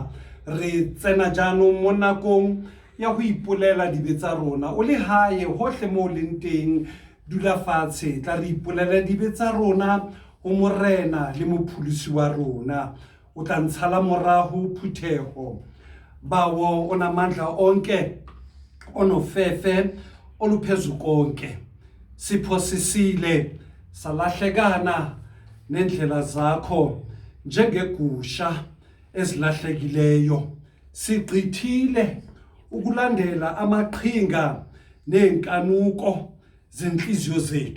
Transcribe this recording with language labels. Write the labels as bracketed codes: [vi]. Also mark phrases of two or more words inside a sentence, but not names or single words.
[st] Re tsena jaanong mo nakong ya ho ipolela dibe tsa rona. O le hae hohle mo leng teng, dula fatshe tla re ipolela dibe tsa rona ho morena le mopholosi wa rona. O tla ntshala moraho phutheho [xh] bawo onamandla onke onofefe oluphezu konke. Siphosisile salahlekana nendlela zakho njengegusha ezilahlekileyo. Sigqithile ukulandela amaqhinga nenkanuko zenhliziyo zethu.